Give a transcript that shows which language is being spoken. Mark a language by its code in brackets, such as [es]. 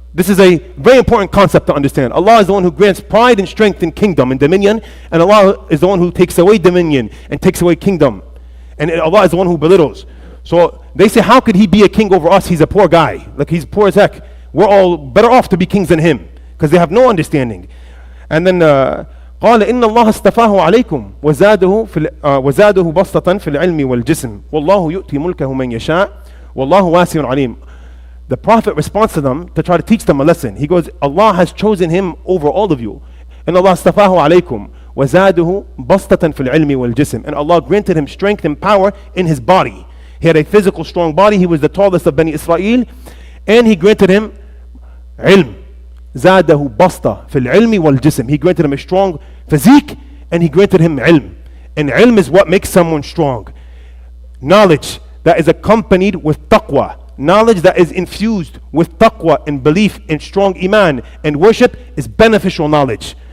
[en] This is a very important concept to understand. Allah is the one who grants pride and strength in kingdom and dominion, and Allah is the one who takes away dominion and takes away kingdom. And Allah is the one who belittles. So they say, how could He be a king over us? He's a poor guy. Like, he's poor as heck. We're all better off to be kings than him, because they have no understanding. And then [ar] قال إن الله اصطفاه عليكم وزاده بسطة في العلم والجسم والله يؤتي ملكه من يشاء والله واسع عليم. [en] The Prophet responds to them to try to teach them a lesson. He goes, Allah has chosen him over all of you. And Allah [ar] اصطفاه عليكم وزاده بسطة في العلم والجسم. [en] And Allah granted him strength and power in his body. He had a physical strong body. He was the tallest of Bani Israel. And He granted him ilm, [ar] زاده بسطة في العلم والجسم. [en] He granted him a strong physique and he granted him ilm. And ilm is what makes someone strong. Knowledge that is accompanied with taqwa. Knowledge that is infused with taqwa and belief in strong iman and worship is beneficial knowledge.